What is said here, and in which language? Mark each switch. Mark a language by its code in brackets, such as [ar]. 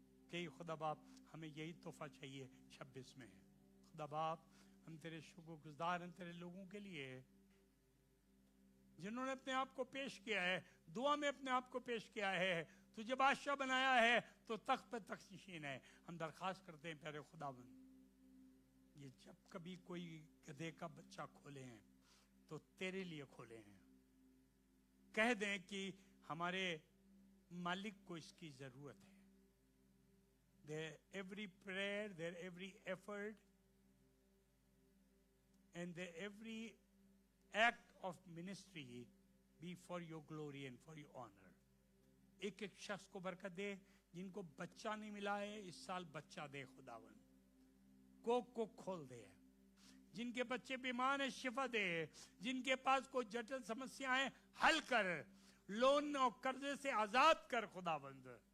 [ur] کہ خدا باپ ہمیں یہی تحفہ چاہیے 26 میں. خدا باپ ہم تیرے شکر گزار ہیں تیرے لوگوں کے لیے جنہوں نے اپنے آپ کو پیش کیا ہے، دعا میں اپنے آپ کو پیش کیا ہے، تجھے بادشاہ بنایا ہے تو تخت پہ تخت نشین ہے. ہم درخواست کرتے ہیں پیارے خداوند، یہ جب کبھی کوئی گدھے کا بچہ کھولے ہیں تو تیرے لیے کھولے ہیں. کہہ دیں کہ ہمارے مالک کو اس کی ضرورت ہے. [en] Their every prayer, their every effort, and their every act of ministry be for your glory and for your honor. [ur] ایک ایک شخص کو برکت دے. جن کو بچہ نہیں ملا ہے اس سال بچہ دے خداوند. کوک کو کھول دے. جن کے بچے بیمار ہیں شفا دے. جن کے پاس کوئی جٹل سمسیا ہیں حل کر. لون اور قرضے سے آزاد کر خداوند.